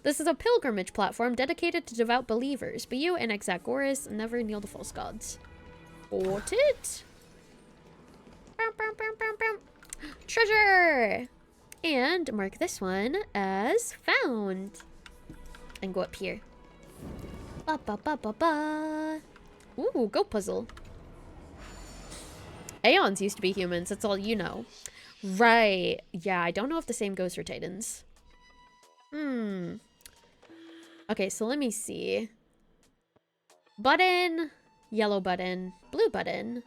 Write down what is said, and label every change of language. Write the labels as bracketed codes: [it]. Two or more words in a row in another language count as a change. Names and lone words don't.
[en] This is a pilgrimage platform dedicated to devout believers, but you and Exagoras never kneel to false gods. Got it? Treasure! And mark this one as found. And go up here. Ba ba ba ba ba. Ooh, go puzzle. Aeons used to be humans, that's all you know. Right. Yeah, I don't know if the same goes for Titans. Okay, so let me see. Button, yellow button, blue button.